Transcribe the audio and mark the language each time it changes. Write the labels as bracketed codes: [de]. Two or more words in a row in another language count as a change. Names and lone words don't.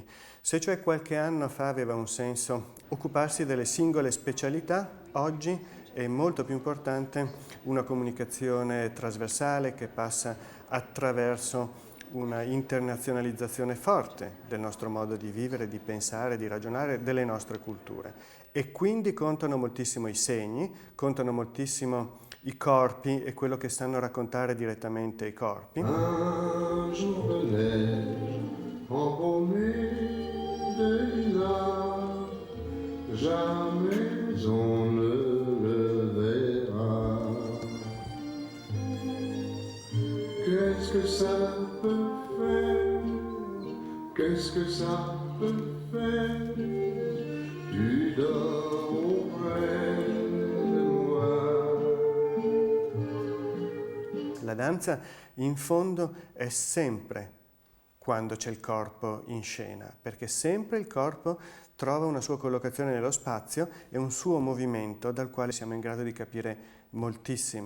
[it] Se cioè qualche anno fa aveva un senso occuparsi delle singole specialità, oggi è molto più importante una comunicazione trasversale che passa attraverso una internazionalizzazione forte del nostro modo di vivere, di pensare, di ragionare, delle nostre culture. E quindi contano moltissimo i segni, contano moltissimo i corpi e quello che sanno raccontare direttamente i corpi. [fr] Un jour de neige, embaumé de lilas, jamais on ne le verra. Qu'est-ce que ça peut faire? Qu'est-ce que ça peut faire? Tu dors auprès de moi. [it] La danza in fondo è sempre quando c'è il corpo in scena, perché sempre il corpo trova una sua collocazione nello spazio e un suo movimento dal quale siamo in grado di capire moltissimo.